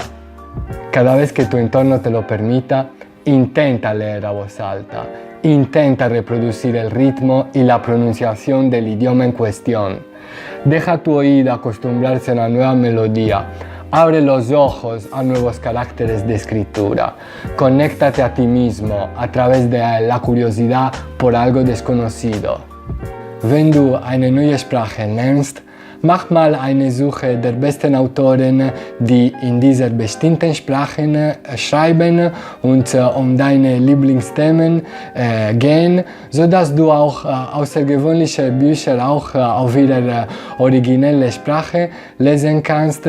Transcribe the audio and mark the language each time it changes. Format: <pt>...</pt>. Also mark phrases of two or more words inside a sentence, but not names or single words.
<es>Cada vez que tu entorno te lo permita, intenta leer a voz alta, intenta reproducir el ritmo y la pronunciación del idioma en cuestión. Deja tu oído acostumbrarse a una nueva melodía. Abre los ojos a nuevos caracteres de escritura. Conéctate a ti mismo a través de la curiosidad por algo desconocido.</es> <de>Wenn du eine neue Sprache lernst, mach mal eine Suche der besten Autoren, die in dieser bestimmten Sprache schreiben und um deine Lieblingsthemen gehen, sodass du auch außergewöhnliche Bücher auch auf ihrer originellen Sprache lesen kannst.</de>